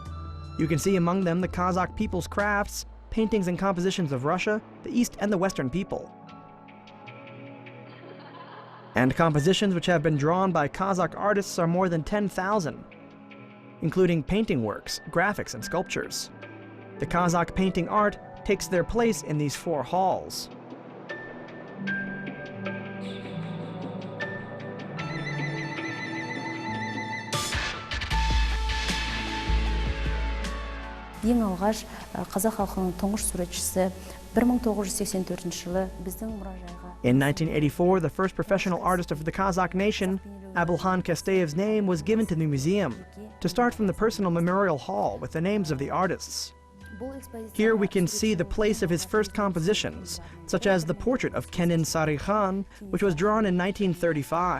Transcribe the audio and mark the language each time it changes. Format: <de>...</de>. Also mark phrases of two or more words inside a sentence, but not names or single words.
<en>You can see among them the Kazakh people's crafts, paintings and compositions of Russia, the East and the Western people. And compositions which have been drawn by Kazakh artists are more than 10,000, including painting works, graphics, and sculptures. The Kazakh painting art takes their place in these 4 halls.</en> <kk>Ең алғаш қазақ халқының тұңғыш суретшісі 1984 жылы біздің мұражайға.</kk> <en>In 1984, the first professional artist of the Kazakh nation, Abulhan Kasteev's name was given to the museum, to start from the personal memorial hall with the names of the artists. Here we can see the place of his first compositions, such as the portrait of Kenin Sari Khan, which was drawn in 1935.</en>